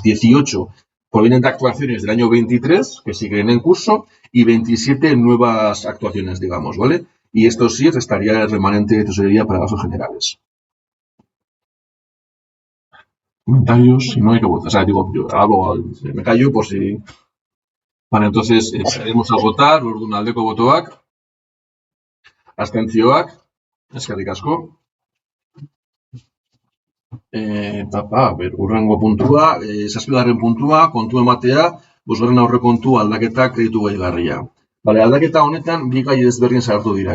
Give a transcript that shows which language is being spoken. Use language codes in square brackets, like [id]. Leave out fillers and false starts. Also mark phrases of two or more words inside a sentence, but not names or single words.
[es] 18 provienen de actuaciones del año 23, que siguen en curso, y 27 nuevas actuaciones, digamos, ¿vale? Y esto sí restaría el remanente de tesorería para gastos generales. Comentarios, si no hay que votar. O sea, digo, yo hablo, me callo por si... Vale, entonces, haremos a votar, [eu] orduan aldeko botoak, abstentzioak, eskerrik asko. Urrengo puntua, 7. puntua, kontu ematea, 5. aurrekontu aldaketa kreditu gehigarria. Vale, aldaketa honetan bi gai ezberdin sartu dira.